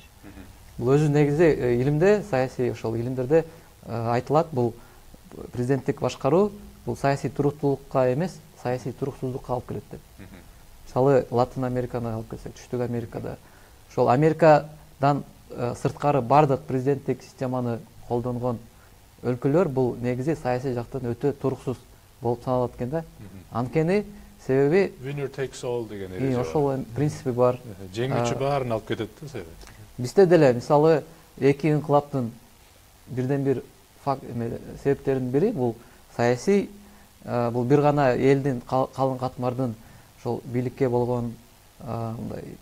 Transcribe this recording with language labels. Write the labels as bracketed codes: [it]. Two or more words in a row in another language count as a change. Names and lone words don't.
[ky] Бул өзү негизи илимде, саясий ошол илимдерде айтылат, бул президенттик башкаруу бул саясий туруктуулукка эмес, саясий туруксуздукка алып келет деп. Мисалы Латын Американы алып келсек, Түштүк Америкада ошол Америкадан сырткары бардык президенттик системаны колдонгон өлкөлөр бул негизи саясий жактан өтө туруксуз болуп саналат экен да. Анткени себеби [en] winner takes all [ky] деген эреже бар. Ошол принципи бар. Жеңүүчү баарын алып кетет да себеби. Бизде деле мисалы эки инкылаптын бирден бир себептеринин бири бул саясий, бул бир гана элдин калың катмардын ошол бийликке болгон мындай